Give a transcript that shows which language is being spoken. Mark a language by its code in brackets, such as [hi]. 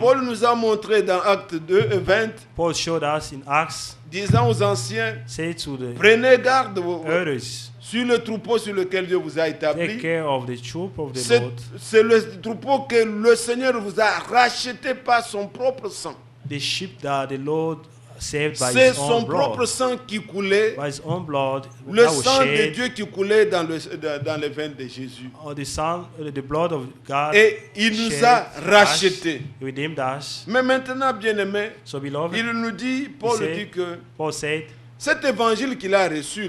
[fr] Paul nous a montré dans Acte 2 et 20, [en] Paul showed us in Acts, [fr] disant aux anciens, [en] say to the [fr] prenez garde [en] elders, [fr] sur le troupeau sur lequel Dieu vous a [en] take [fr] établi. [en] care of the troop of the [fr] C'est [en] Lord, [fr] c'est le troupeau que le Seigneur vous a racheté par son propre sang. [en] the sheep that the Lord saved by [fr] C'est [en] his [fr] son [en] own [fr] propre [en] blood, [fr] sang qui coulait, [en] by his own blood [fr] le [en] that was [fr] sang de [en] shed, [fr] Dieu qui coulait dans les veines de Jésus. [en] or the blood of God, [fr] Et il nous [en] shed [fr] a [en] us, [fr] rachetés. [en] redeemed us. [fr] Mais maintenant, bien-aimés, [en] So beloved, [fr] il nous dit, Paul [en] said- [fr] dit que [en] Paul said, [fr] cet évangile qu'il a reçu,